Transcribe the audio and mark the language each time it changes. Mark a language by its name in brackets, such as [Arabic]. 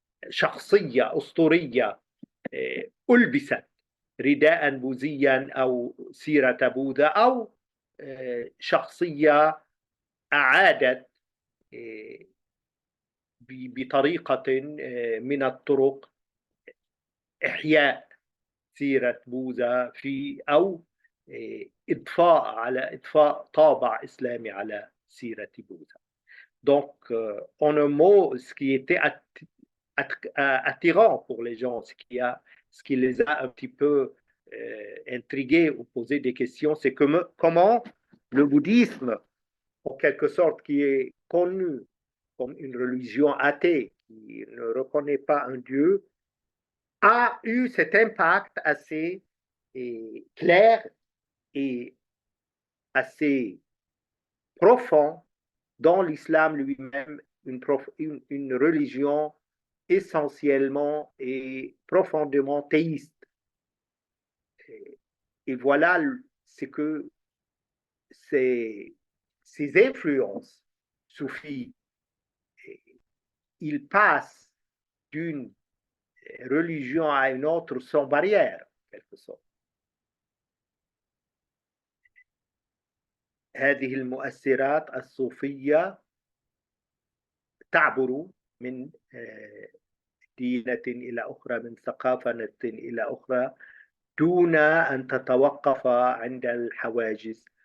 [Arabic] شخصية أسطورية ألبست رداء بوذيا أو سيرة بوذا، أو شخصية أعادت بطريقة من الطرق إحياء سيرة بوذا أو إضفاء طابع إسلامي على سيرة بوذا. [French] Donc, en un mot, ce qui était attirant pour les gens, ce qui les a un petit peu intrigués ou posé des questions, c'est comment le bouddhisme, en quelque sorte, qui est connu comme une religion athée, qui ne reconnaît pas un Dieu, a eu cet impact assez clair et assez profond dans l'islam lui-même, une religion essentiellement et profondément théiste. Et voilà ce que ces influences soufis, ils passent d'une religion à une autre sans barrière, en quelque sorte. [Arabic] هذه المؤثرات الصوفية تعبر من دينة إلى أخرى، من ثقافة إلى أخرى، دون أن تتوقف عند الحواجز.